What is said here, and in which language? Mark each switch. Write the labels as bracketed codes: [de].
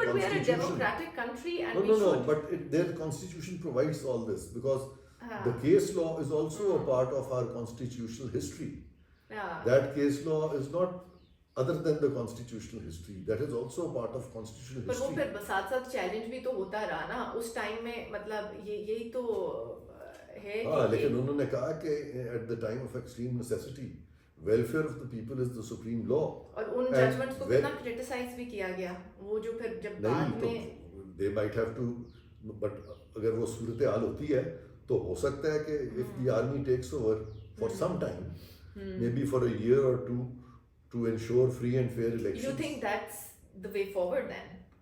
[en] but we are a constitution. democratic country, and No, but their constitution provides all this, because the case law is also a part of our constitutional history. That case law is not other than the constitutional history, that is also a part of constitutional [hi] पर वो [en] history. [hi] फिर साथ साथ challenge भी तो होता रहा ना उस टाइम में. मतलब यही तो है. लेकिन उन्होंने कहा कि [en] at the time of extreme necessity, welfare of the people is the supreme law. [hi] और उन जजमेंट्स को कितना क्रिटिसाइज भी किया गया, वो जो फिर जब बाद में [en] they might have to, but [hi] अगर वो सूरत हाल होती है तो हो सकता है कि [en] if the army takes over for some time, maybe for a year or two, to ensure free and fair elections. You think that's the way forward then?